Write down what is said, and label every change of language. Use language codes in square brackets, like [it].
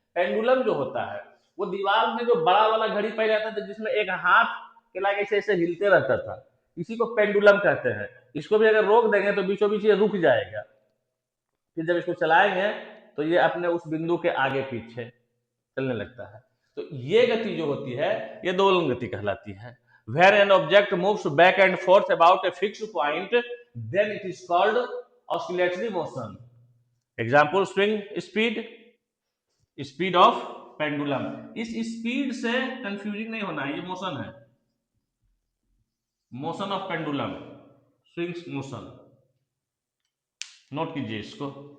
[hi] Pendulum जो होता है, वो दीवार में जो बड़ा वाला घड़ी पहले आता था, जिसमें एक हाथ के लागे ऐसे ऐसे हिलते रहता था, इसी को पेंडुलम कहते हैं। इसको भी अगर रोक देंगे तो बीचों बीच ये रुक जाएगा, फिर जब इसको चलाएंगे तो ये अपने उस बिंदु के आगे पीछे चलने लगता है। तो ये गति जो होती है, ये दोलन गति कहलाती है। [en] Where an object moves back and forth about a fixed point, then it is called oscillatory motion. Example, swing speed, speed of pendulum. [hi] इस स्पीड से कंफ्यूजिंग नहीं होना है, ये मोशन है, [en] motion of pendulum, [hi] swing motion, note कीजिए इसको।